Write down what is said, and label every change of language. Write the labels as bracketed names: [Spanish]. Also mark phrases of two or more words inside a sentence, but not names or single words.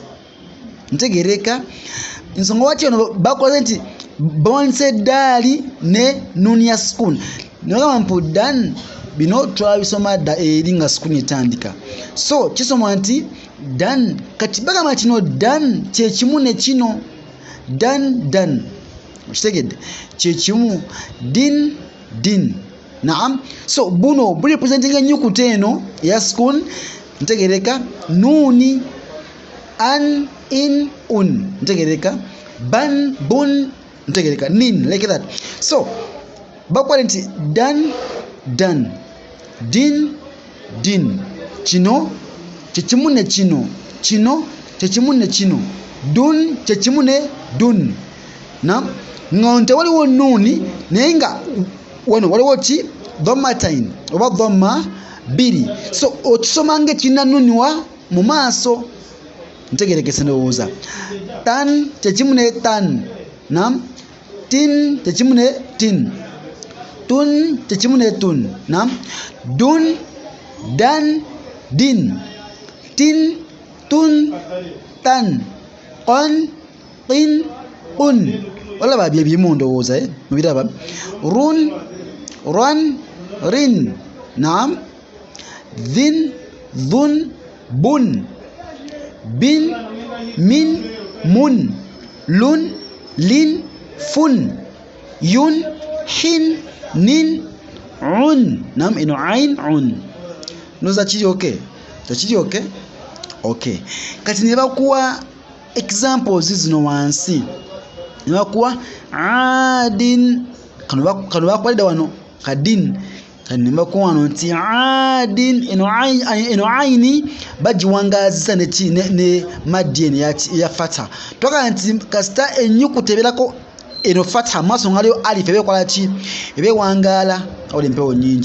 [Ganda] Ntegereka nsonga waki ono bakoze nti bawanise daali ne nuuni ya sukuuni nogamba mpu dan bino twabisoma eri nga sukuuni etandika, so kisoma nti dan. Kati bagamba kino dan kyekimu ne kino dan okitegedde kyekimu din naam. So buno buli representinga ennyukuta eno eya sukuuni ntegereka nuuni an in un ntegereka ban bun ntegereka nin [English] like that. [Ganda] So bakwale nti dan din kino kyekimu ne kino kyekimu ne kino dun kyekimu ne dun na ngonte waliwo nuuni naye nga wano waliwo ki dhammatain oba dhamma biri, so okisoma nga ekirina nuuni wa mu maaso. Ntegerekese ndowooza tan kyekimu ne tan nam tin kyekimu ne tin tun kyekimu ne tun nam dun dan din tin tun tan qon tin un. Olaba bye bimu ndowooza mubiraba run ran rin nam dhin dhun bun bin min mun lun lin fun yun hin nin un nam ino ain un. Noza kiri [English] okay okay. [Ganda] Kati ne bakuwa examples zino wansi ne bakuwa adin kano bakwalida wano kadin ne bakuwa wano nti adin eno aini bagiwangazisa ne maddi eno ya fatha twagala nti kasita ennyukuta ebeerako eno fatha maaso ngaliyo alif ebeekola ki ebeewangala awali empewo nnyingi.